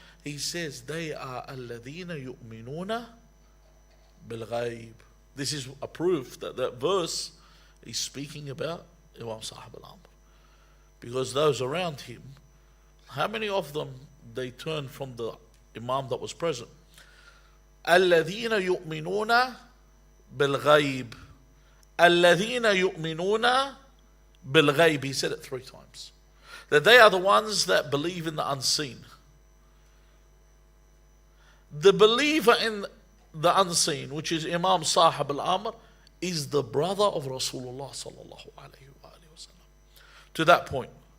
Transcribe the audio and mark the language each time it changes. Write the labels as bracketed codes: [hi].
[en] He says, they are [ar] alladhina yu'minuna bil-ghayb. [en] This is a proof that that verse is speaking about Imam Sahib al-Amr. Because those around him, how many of them, they turned from the Imam that was present? [ar] الَّذِينَ يُؤْمِنُونَ بِالْغَيْبِ الَّذِينَ يُؤْمِنُونَ بِالْغَيْبِ. [en] He said it 3 times. That they are the ones that believe in the unseen. The believer in the unseen, which is Imam Sahib al-Amr, is the brother of Rasulullah sallallahu alayhi wa sallam. To that point.